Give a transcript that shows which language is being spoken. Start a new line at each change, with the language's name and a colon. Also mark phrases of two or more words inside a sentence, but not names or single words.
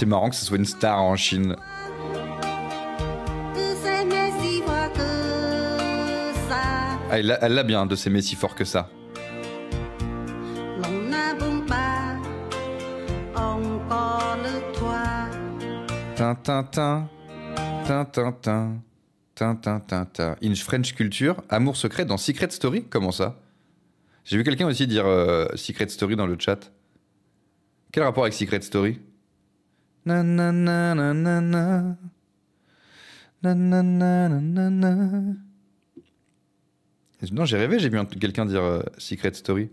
French: marrant que ce soit une star en Chine. Ah, elle l'a bien de s'aimer si fort que ça. Tintintin, tintintin, tintintin.
English: In French culture,
French: amour secret dans Secret Story? Comment ça? J'ai vu quelqu'un aussi dire Secret Story dans le chat. Quel rapport avec Secret Story? Nanana, nanana. Nanana, nanana. Non, j'ai rêvé, j'ai vu quelqu'un dire Secret Story.